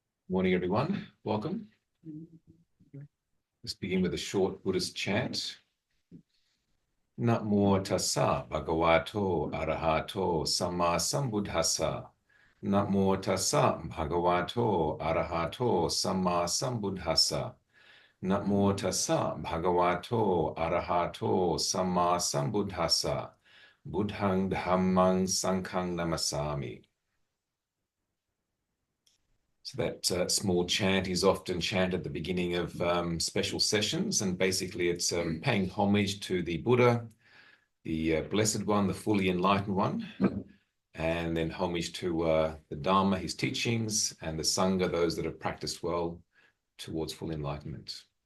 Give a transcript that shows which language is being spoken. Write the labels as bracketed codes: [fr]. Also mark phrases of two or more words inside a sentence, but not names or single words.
[en] Morning, everyone. Welcome. Let's begin with a short Buddhist chant. [pi] Namo tassa bhagavato arahato samma sambuddhassa. Namo tassa bhagavato arahato samma sambuddhassa. Namo tassa bhagavato arahato samma sambuddhassa. Buddhang dhammang sanghang namasami. [en] So that small chant is often chanted at the beginning of special sessions, and basically it's paying homage to the Buddha, the Blessed One, the fully enlightened one, and then homage to the Dharma, his teachings, and the Sangha, those that have practiced well towards full enlightenment.